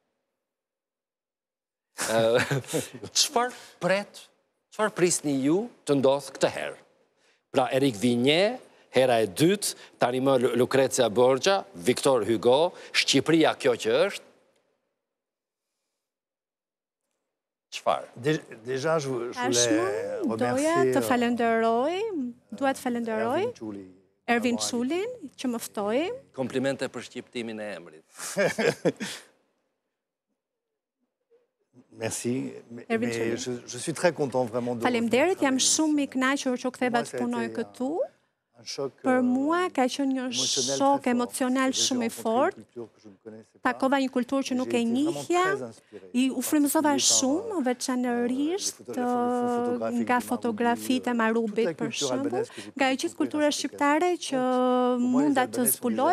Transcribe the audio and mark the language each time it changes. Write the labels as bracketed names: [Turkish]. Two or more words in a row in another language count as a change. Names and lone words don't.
[Albanian] Çfarë prisni ju të ndodhë këtë herë? Pra Erik Vigne, hera e dytë, tani më Lucrezia Borgia, Victor Hugo, Shqipëria kjo që është? Çfarë? [French] Déjà, je voulais remercier... [Albanian] Dua të falenderoj Ervin Çulin, që më ftoi. Komplimente për shqiptimin e emrit. [French] Merci, mais je suis très content vraiment de... [Albanian] Faleminderit, jam shumë i kënaqur që u ktheva të punoj këtu. Për mua ka qenë një shok emocional shumë i fortë. Takova një kulturë që nuk e njihja, u frymëzova shumë, veçanërisht nga fotografitë e Marubit për shembull, nga e gjithë kultura shqiptare që munda të zbuloj.